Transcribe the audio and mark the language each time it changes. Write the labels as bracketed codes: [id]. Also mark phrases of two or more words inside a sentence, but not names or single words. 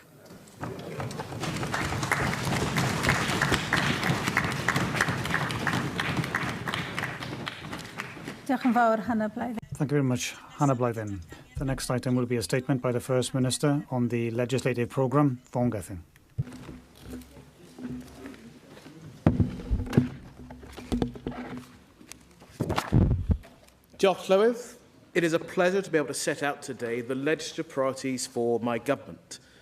[en] Thank you very much, Hannah Blythyn. The next item will be a statement by the First Minister on the legislative programme. Blythyn. [cy] Diolch, Llywydd. [en] It is a pleasure to be able to set out today the legislative priorities for my government.